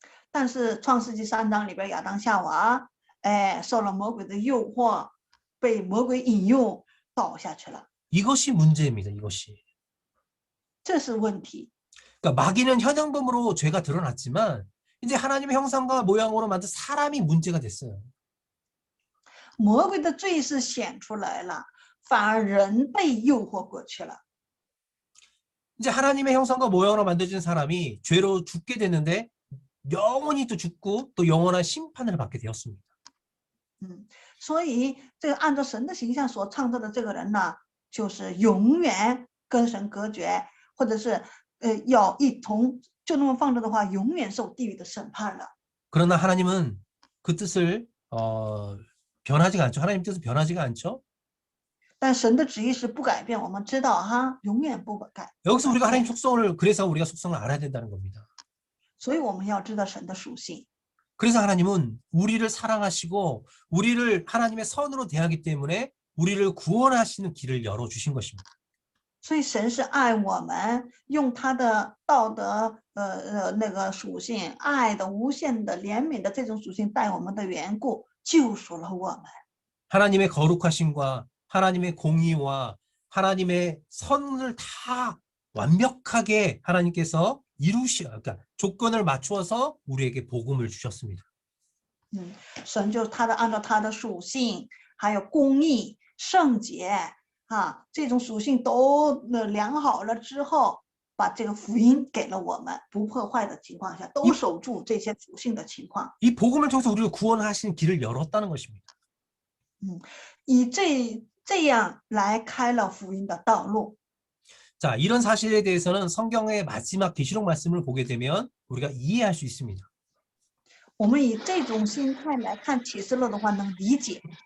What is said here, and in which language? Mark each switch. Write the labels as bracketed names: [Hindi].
[Chinese] 但是创世纪3章里边亚当夏娃，受了魔鬼的诱惑，被魔鬼引诱倒下去了。 [Korean] 이것이 문제입니다. 이것이. [Chinese] 这是问题。 [Korean] 그러니까 마귀는 현행범으로 죄가 드러났지만 이제 하나님의 형상과 모양으로 만든 사람이 문제가 됐어요. [Chinese] 魔鬼的罪是显出来了，反而人被诱惑过去了。 [Korean] 이제 하나님의 형상과 모양으로 만들어진 사람이 죄로 죽게 됐는데 영원히 또 죽고 또 영원한 심판을 받게 되었습니다. [Chinese] 所以这个按照神的形象所创造的这个人呢，就是永远跟神隔绝，或者是要一同就那么放着的话，永远受地狱的审判了。 [Korean] 그러나 하나님은 그 뜻을 변하지가 않죠. 하나님 뜻은 변하지가 않죠. [Chinese] 但神的旨意是不改变，我们知道哈，永远不改。 [Korean] 여기서 우리가 하나님 속성을 그래서 우리가 속성을 알아야 된다는 겁니다. [Chinese] 所以我们要知道神的属性。 [Korean] 그래서 하나님은 우리를 사랑하시고 우리를 하나님의 선으로 대하기 때문에 우리를 구원하시는 길을 열어주신 것입니다. [Chinese] 所以神是爱我们，用他的道德那个属性，爱的无限的怜悯的这种属性带我们的缘故，救赎了我们。 [Korean] 하나님의 거룩하심과 하나님의 공의와 하나님의 선을 다 완벽하게 하나님께서 그러니까 조건을 맞추어서 우리에게 복음을 주셨습니다. [Chinese] 神就按照他的属性，还有公义、圣洁这种属性都量好了之后，把这个福音给了我们，不破坏的情况下，都守住这些属性的情况。 [Korean] 이 복음을 통해서 우리를 구원하시는 길을 열었다는 것입니다. [Chinese] 以这样来开了福音的道路。 [Korean] 자, 이런 사실에 대해서는 성경의 마지막 계시록 말씀을 보게 되면 우리가 이해할 수 있습니다. [Chinese] 我们以这种心态来看启示录的话，能理解。